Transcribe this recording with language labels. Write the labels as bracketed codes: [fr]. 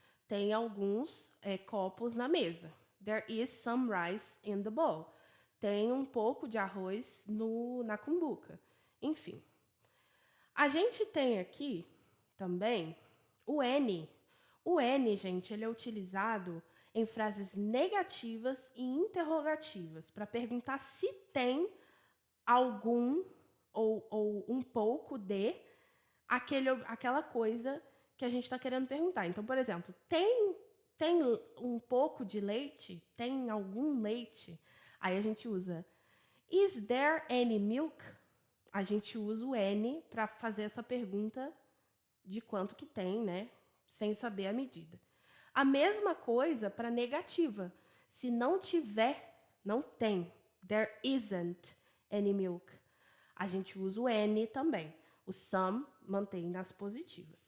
[pt] Tem alguns copos na mesa. [en] There is some rice in the bowl. [pt] Tem um pouco de arroz na cumbuca. Enfim. A gente tem aqui também o N. O N, gente, ele é utilizado em frases negativas e interrogativas para perguntar se tem algum ou um pouco de aquela coisa que a gente está querendo perguntar. Então, por exemplo, tem um pouco de leite? Tem algum leite? Aí a gente usa [en] is there any milk? [pt] A gente usa o N para fazer essa pergunta de quanto que tem, né? Sem saber a medida. A mesma coisa para negativa. Se não tiver, não tem. [en] There isn't any milk. [pt] A gente usa o N também. O some mantém nas positivas.